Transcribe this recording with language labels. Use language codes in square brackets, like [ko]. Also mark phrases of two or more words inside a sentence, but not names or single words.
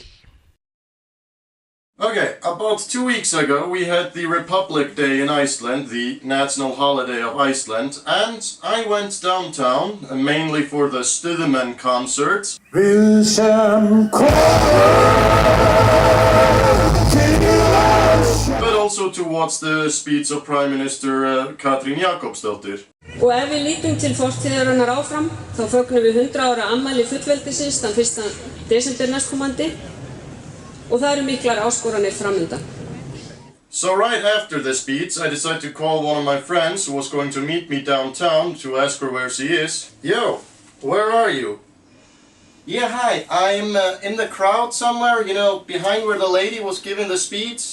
[en] Okay, about 2 weeks ago we had the Republic Day in Iceland, the national holiday of Iceland, and I went downtown, mainly for the Stuðmenn concert. But also to watch the speech of Prime Minister Katrín Jakobsdóttir. [is] Og ef við lítum til fortíðarinnar áfram, þá fögnum við 100 ára afmæli fullveldisins þann 1. desember næstkomandi og það eru miklar áskoranir framundan. [en] So right after the speech, I decided to call one of my friends who was going to meet me downtown to ask her where she is. Yo, where are you? Yeah, hi, I'm in the crowd somewhere, you know, behind where the lady was giving the speech.